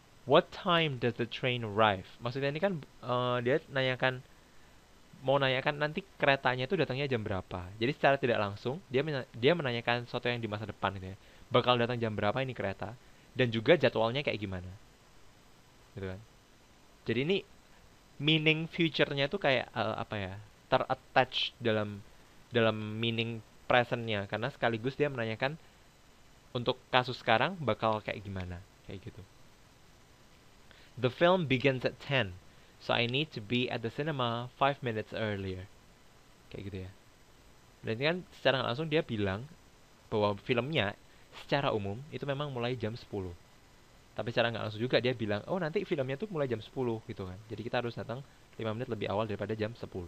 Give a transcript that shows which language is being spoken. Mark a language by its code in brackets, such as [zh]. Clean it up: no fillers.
[en] What time does the train arrive? [id] Maksudnya ini kan dia mau nanyakan nanti keretanya itu datangnya jam berapa. Jadi secara tidak langsung dia menanyakan sesuatu yang di masa depan gitu ya. Bakal datang jam berapa ini kereta dan juga jadwalnya kayak gimana. Gitu kan. Jadi ini meaning future-nya tuh kayak apa ya? Ter-attach dalam meaning present-nya karena sekaligus dia menanyakan untuk kasus sekarang bakal kayak gimana, kayak gitu. [en] The film begins at 10, so I need to be at the cinema 5 minutes earlier. [id] Kayak gitu ya. Dan ini kan secara langsung dia bilang bahwa filmnya secara umum itu memang mulai jam 10. Tapi secara nggak langsung juga dia bilang, oh nanti filmnya tuh mulai jam 10 gitu kan. Jadi kita harus datang 5 menit lebih awal daripada jam 10.